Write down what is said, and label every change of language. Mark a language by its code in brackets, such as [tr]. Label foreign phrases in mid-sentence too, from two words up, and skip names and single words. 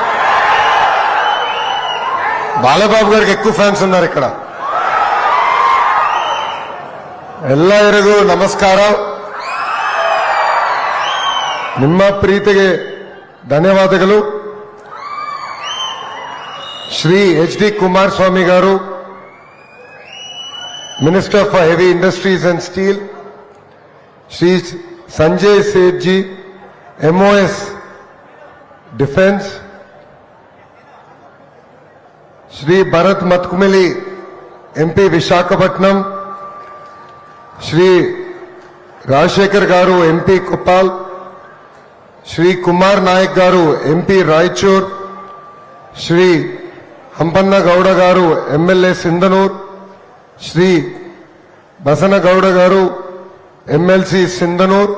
[te] బాలబాబు గారికి ఎక్కువ ఫ్యాన్స్ ఉన్నారు ఇక్కడ. [kn] ಎಲ್ಲರಿಗೂ ನಮಸ್ಕಾರ. ನಿಮ್ಮ ಪ್ರೀತಿಗೆ ಧನ್ಯವಾದಗಳು. ಶ್ರೀ ಎಚ್.ಡಿ. [te] ಕುಮಾರಸ್ವಾಮಿ గారు, [en] Minister for Heavy Industries and Steel, [te] శ్రీ సంజయ్ సేఠ్జీ, [en] MOS Defence, [te] శ్రీ భరత్ మత్కుమిలి, ఎంపీ విశాఖపట్నం, శ్రీ రాజశేఖర్ గారు, ఎంపీ కుప్పాల్, శ్రీ కుమార్ నాయక్ గారు, ఎంపీ రాయచూర్, శ్రీ హంపన్న గౌడ గారు, ఎమ్మెల్యే సింధనూర్, శ్రీ బసనగౌడ గారు, ఎమ్మెల్సీ సింధనూర్.